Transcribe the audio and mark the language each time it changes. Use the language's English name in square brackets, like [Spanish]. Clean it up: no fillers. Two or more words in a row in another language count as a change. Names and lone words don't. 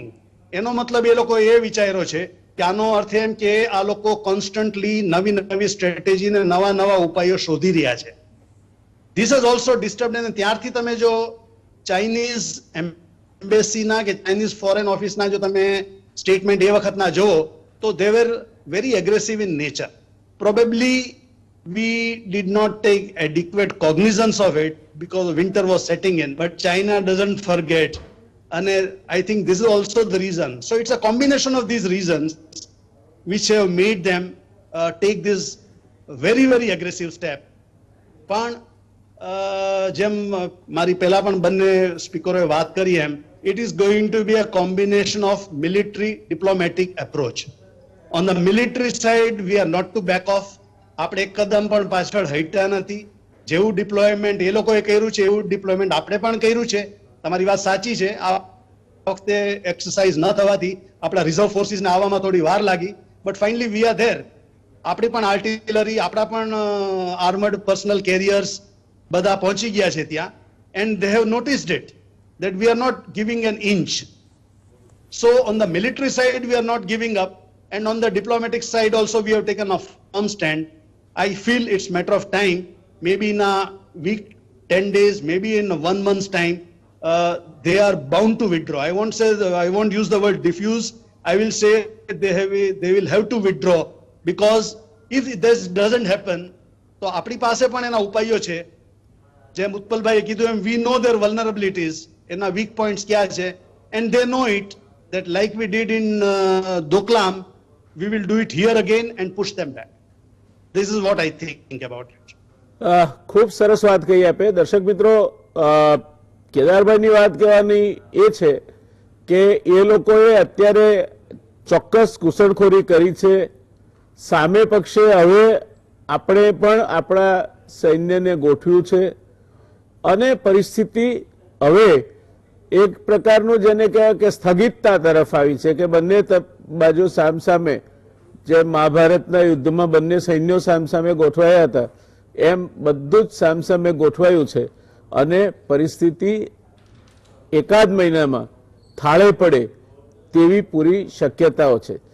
[Gujarati] એનો મતલબ એ લોકો એ વિચાર્યો છે કે આનો અર્થ એમ કે આ લોકો કોન્સ્ટન્ટલી નવી નવી સ્ટ્રેટેજી ને નવા નવા ઉપાયો શોધી રહ્યા છે. [English] this is also disturb. [Gujarati] અને ત્યારથી તમે જો [English] Chinese embassy's [Gujarati] કે [English] Chinese foreign office's [Gujarati] જો તમે સ્ટેટમેન્ટ એ વખતના જુઓ તો [English] they were very aggressive in nature. પ્રોબેબલી we did not take adequate cognizance of it because winter was setting in, but China doesn't forget, and I think this is also the reason. So it's a combination of these reasons which have made them take this very very aggressive step. [Gujarati] પણ જેમ મારી પહેલા પણ બંને સ્પીકરોએ વાત કરી એમ, [English] it is going to be a combination of military diplomatic approach. On the military side we are not to back off. [Gujarati] આપણે એક કદમ પણ પાછળ હટ્યા નથી. જેવું ડિપ્લોયમેન્ટ એ લોકોએ કર્યું છે એવું ડિપ્લોયમેન્ટ આપણે પણ કર્યું છે. તમારી વાત સાચી છે, આ વખતે એક્સરસાઇઝ ન થવાથી આપણા [English] reserve forces [Gujarati] આવવામાં થોડી વાર લાગી, [English] but finally we are there. [Gujarati] આપણી પણ આર્ટિલરી, આપણા પણ [English] armoured personnel carriers [Gujarati] બધા પહોંચી ગયા છે ત્યાં, [English] and they have noticed it that we are not giving an inch. So on the military side we are not giving up, and on the diplomatic side also we have taken a firm stand. I feel it's matter of time, maybe in a week, 10 days, maybe in 1 month's time, they are bound to withdraw. I won't use the word diffuse. I will say they will have to withdraw, because if this doesn't happen, [Gujarati] તો આપણી પાસે પણ એના ઉપાયો છે. જેમ ઉત્પલભાઈએ કીધું એમ, [English] we know their vulnerabilities, [Gujarati] એના weak points ક્યાં છે, [English] and they know it, that like we did in Doklam, we will do it here again and push them back. This is what I think about it. [Gujarati] ખૂબ સરસ વાત કહી આપે. દર્શક મિત્રો, કેદારભાઈની વાત કહેવાની એ છે કે એ લોકોએ અત્યારે ચોક્કસ ઘૂસણખોરી કરી છે. સામે પક્ષે હવે આપણે પણ આપણા સૈન્યને ગોઠવ્યું છે અને પરિસ્થિતિ હવે એક પ્રકારનું જેને કહેવાય કે સ્થગિતતા તરફ આવી છે કે બંને બાજુ સામસામે, જે મહાભારતના યુદ્ધમાં બંને સૈન્યો સામસામે ગોઠવાયા હતા એમ બધું જ સામસામે ગોઠવાયું છે અને પરિસ્થિતિ એકાદ મહિનામાં થાળે પડે તેવી પૂરી શક્યતાઓ છે.